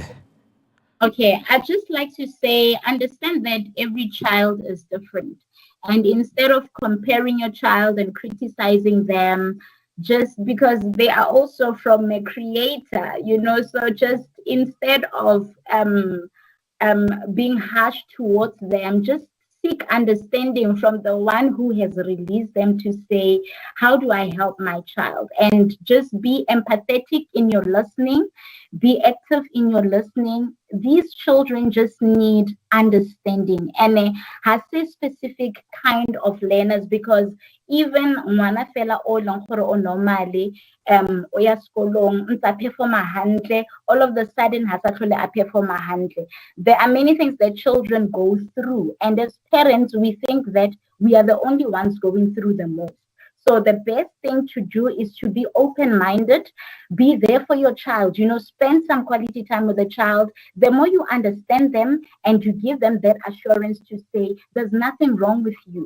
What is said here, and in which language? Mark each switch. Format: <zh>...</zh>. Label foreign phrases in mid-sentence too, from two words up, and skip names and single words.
<en>Okay, I'd just like to say, understand that every child is different, and instead of comparing your child and criticizing them just because they are also from a creator, so just instead of being harsh towards them, just seek understanding from the one who has released them to say, how do I help my child? And just be empathetic in your listening, be active in your listening. These children just need understanding, and has a specific kind of learners, because even</en> <tn>ngwana fela o long gore o normally o ya skolong ntsa performa hantle,</tn> <en>all of the sudden</en> <tn>ha sa tlhole a performa hantle.</tn> <en>There are many things that children go through, and as parents we think that we are the only ones going through the most. So the best thing to do is to be open-minded, be there for your child, spend some quality time with the child. The more you understand them and you give them that assurance to say, there's nothing wrong with you.</en>